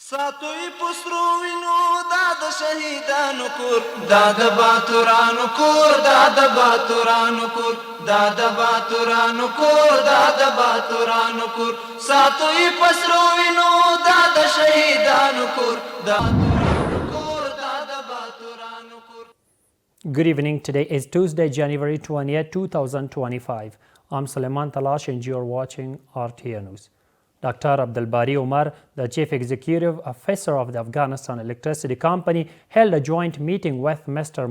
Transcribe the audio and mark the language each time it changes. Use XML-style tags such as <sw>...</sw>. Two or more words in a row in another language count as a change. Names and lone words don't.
<ps>ساتوی پسرو وینو داد شهیدانو کور داد باتورانو کور داد باتورانو کور داد باتورانو کور داد باتورانو کور ساتوی پسرو وینو داد شهیدانو کور داد کور داد باتورانو کور.</ps> <en>Good evening. Today is Tuesday, January 20th, 2025. I'm Suleiman Talash and you're watching RTA News. Dr. Abdul Bari Umar, the Chief Executive Officer of the Afghanistan Electricity Company, held a joint meeting with Mr.</en>